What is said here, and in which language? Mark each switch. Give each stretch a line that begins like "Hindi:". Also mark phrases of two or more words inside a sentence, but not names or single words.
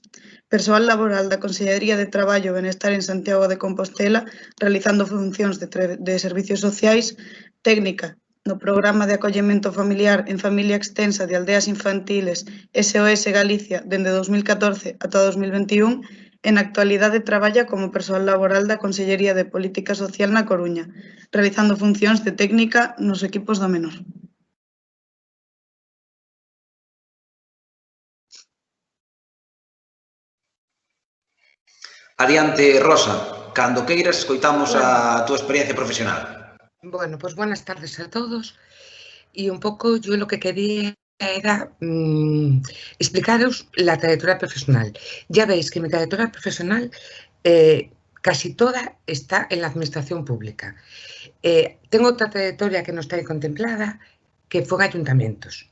Galician: Persoal laboral da Consellería de Traballo e Benestar en Santiago de Compostela, realizando funcións de servicios sociais, técnica no Programa de Acollemento Familiar en Familia Extensa de Aldeas Infantiles SOS Galicia dende 2014 ata 2021, e na actualidade traballa como persoal laboral da Consellería de Política Social na Coruña, realizando funcións de técnica nos equipos do menor. Adiante, Rosa. Cando queiras, escoitamos a túa experiencia profesional.
Spanish: Bueno, pues buenas tardes a todos. Y un poco yo lo que quería era explicaros la trayectoria profesional. Ya veis que mi trayectoria profesional casi toda está en la administración pública. Tengo otra trayectoria que no está ahí contemplada, que fue en ayuntamientos.